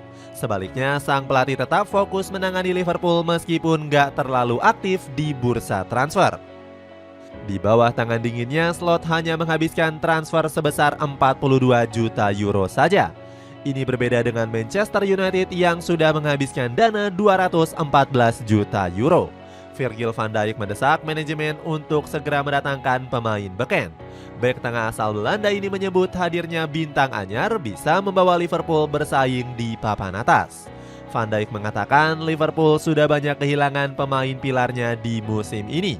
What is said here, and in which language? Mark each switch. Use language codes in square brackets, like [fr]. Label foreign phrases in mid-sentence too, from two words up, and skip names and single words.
[id] Sebaliknya, sang pelatih tetap fokus menangani Liverpool meskipun nggak terlalu aktif di bursa transfer. Di bawah tangan dinginnya, Slot hanya menghabiskan transfer sebesar 42 juta euro saja. Ini berbeda dengan Manchester United yang sudah menghabiskan dana 214 juta euro. Virgil van Dijk mendesak manajemen untuk segera mendatangkan pemain beken. Bek tengah asal Belanda ini menyebut hadirnya bintang anyar bisa membawa Liverpool bersaing di papan atas. Van Dijk mengatakan Liverpool sudah banyak kehilangan pemain pilarnya di musim ini.